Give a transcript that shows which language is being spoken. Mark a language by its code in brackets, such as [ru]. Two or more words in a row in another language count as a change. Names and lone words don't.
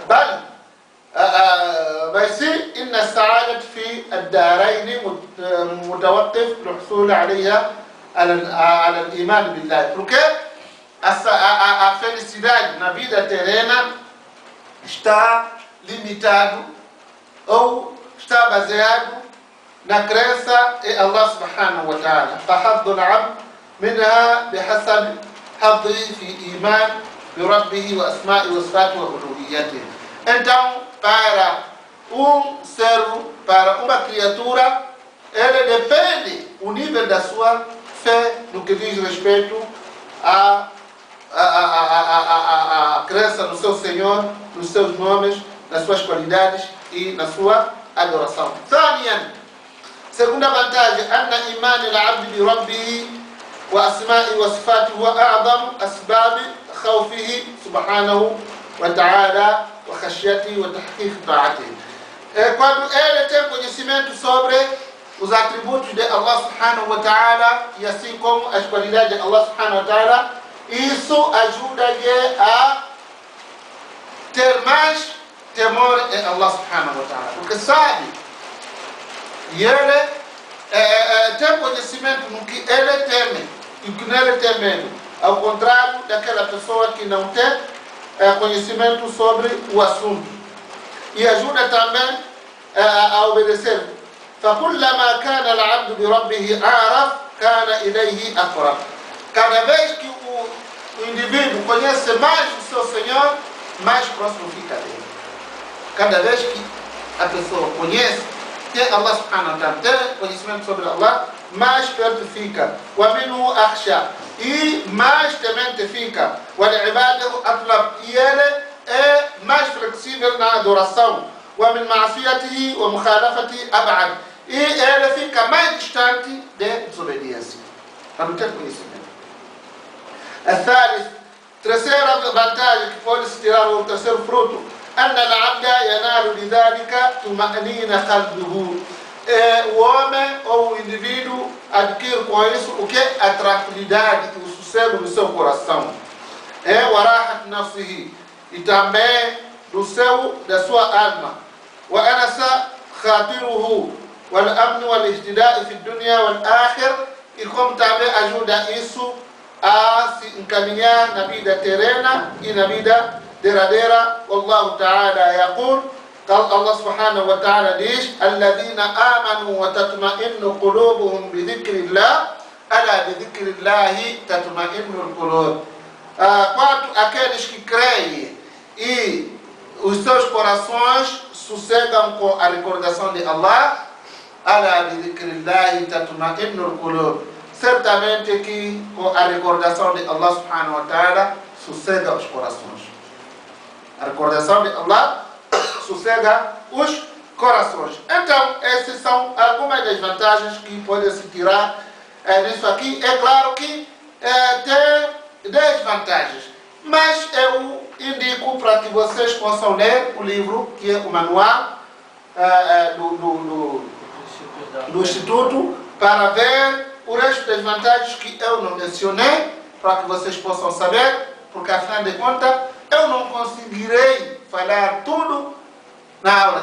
[ar] بل بس إن السعادة في الدارين متوقف للحصول عليها على الإيمان بالله. [pt] Porque a felicidade na vida terrena está limitado ou está baseado na crença em Allah [ar] سبحانه وتعالى. فحظ العبد منها بحسب حظه في إيمان بربه وأسمائه وصفاته وألوهيته. [pt] Então, para servo, para uma criatura, ele depende o nível da sua fé no que diz respeito a crença no seu Senhor, nos seus nomes, nas suas qualidades e na sua adoração. ثانيا, segunda vantagem, [ar] أن إيمان العبد بربه وأسمائه وصفاته هو أعظم أسباب خوفه سبحانه وتعالى وخشيته وتحقيق طاعته. [pt] Quando ele tem conhecimento sobre os atributos de Allah [ar] سبحانه وتعالى [pt] e assim como as qualidades de Allah [ar] سبحانه وتعالى, [pt] isso ajuda-lhe a ter mais temor em Allah [ar] سبحانه وتعالى, [pt] porque sabe, e ele tem conhecimento no que ele teme e que nele tem medo, ao contrário daquela pessoa que não tem conhecimento sobre o assunto, e ajuda também a obedecer. [ar] فكلما كان العبد بربه أعرف كان إليه أقرب. [pt] Cada vez que o indivíduo conhece mais o seu Senhor, mais próximo fica dele. Cada vez que a pessoa conhece, tem Allah [ar] سبحانه وتعالى, [pt] tem conhecimento sobre Allah, mais perto fica. [ar] وَمِنْهُ أَخْشَى, [pt] e mais temente fica. [ar] وَلِعِبَادِهُ أَطْلَبْ, [pt] e ele é mais flexível na adoração. [ar] وَمِنْ مَعْصِيَتِهِ وَمُخَالَفَتِهِ أَبْعَدْ, [pt] e ele fica mais distante de desobediência. Para não ter conhecimento. الثالث, terceira vantagem que pode se tirar, o terceiro fruto, [ar] أن العبد ينال بذلك طمأنينة قلبه, [pt] o homem ou o indivíduo adquire com isso o que? A tranquilidade e o sossego do seu coração. [ar] وراحة نفسه [pt] e também da sua alma. [ar] وأنس خاطره والأمن والاهتداء في الدنيا والآخرة, [pt] e como também ajuda isso a se encaminhar na vida terrena e na vida derradeira. [ar] الله تعالى يقول، الله سبحانه وتعالى diz: الذين آمنوا وتطمئن قلوبهم بذكر الله ألا بذكر الله تطمئن القلوب. [pt] Quanto aqueles que creem e os seus corações sossegam com a recordação de Allah, [ar] ألا بذكر الله تطمئن القلوب. [pt] Certamente que com a recordação de Allah [ar] سبحانه وتعالى [pt] sossega os corações. A recordação de Allah sossega os corações. Então, essas são algumas das vantagens que podem se tirar disso aqui. É claro que tem desvantagens, mas eu indico para que vocês possam ler o livro, que é o manual do Instituto, para ver o resto das vantagens que eu não mencionei, para que vocês possam saber, porque afinal de contas eu não conseguirei falar tudo na aula.